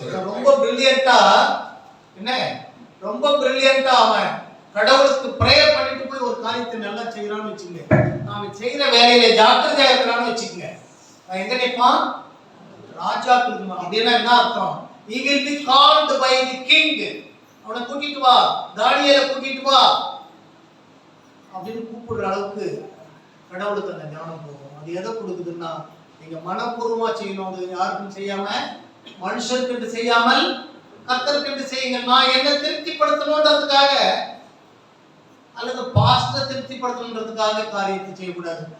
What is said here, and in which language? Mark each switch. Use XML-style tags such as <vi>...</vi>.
<ta>ரொம்ப பிரில்லியண்டா, என்ன ரொம்ப பிரில்லியண்டா அவன் கடவுளுக்கு பிரேயர் பண்ணிட்டு போய் ஒரு காரியத்தை நல்லா செய்யறான்னு வச்சுக்கோங்க. அவன் செய்யற வேலையில ஜாக்கிரதையா இருக்கிறான்னு வச்சுக்கோங்க, அவன் எங்க நிற்பான்? ராஜாக்களுக்கு. அப்படின்னா என்ன அர்த்தம்?</ta> <en>He will be called by the king.</en> <ta>அவனை கூட்டிட்டு வா, தானியேலை கூட்டிட்டு வா அப்படின்னு கூப்பிடுற அளவுக்கு கடவுளுக்கு அந்த ஞானம் போகும். அது எதை கொடுக்குதுன்னா, நீங்க மனப்பூர்வமா செய்யணும். அது யாருக்கும் செய்யாம, மனுஷருக்கு செய்யாமல் கர்த்தருக்கு செய்யுங்க. நான் என்ன திருப்திப்படுத்தணுன்றதுக்காக அல்லது பாஸ்டர் திருப்திப்படுத்தணுன்றதுக்காக காரியத்தை செய்யக்கூடாது.</ta>